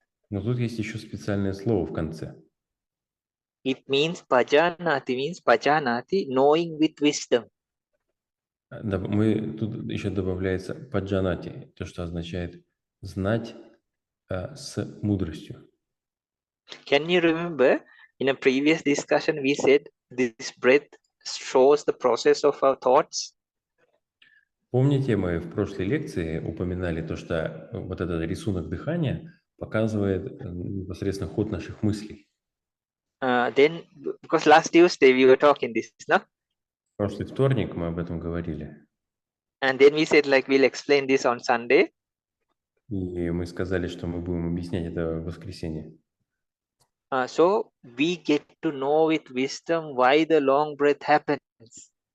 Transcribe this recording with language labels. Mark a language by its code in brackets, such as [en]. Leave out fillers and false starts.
[ru] Но тут есть еще специальное слово в конце. [en] It means pajanati, knowing with wisdom. [ru] Тут еще добавляется паджанати, то, что означает знать с мудростью. [en] Can you remember in a previous discussion we said this breath shows the process of our thoughts? [ru] Помните, мы в прошлой лекции упоминали то, что вот этот рисунок дыхания показывает непосредственно ход наших мыслей. [en] Then, because last Tuesday we were talking this, no? [ru] В прошлый вторник мы об этом говорили. [en] And then we said like we'll explain this on Sunday. [ru] И мы сказали, что мы будем объяснять это в воскресенье. [en] So we get to know with wisdom why the long breath happens.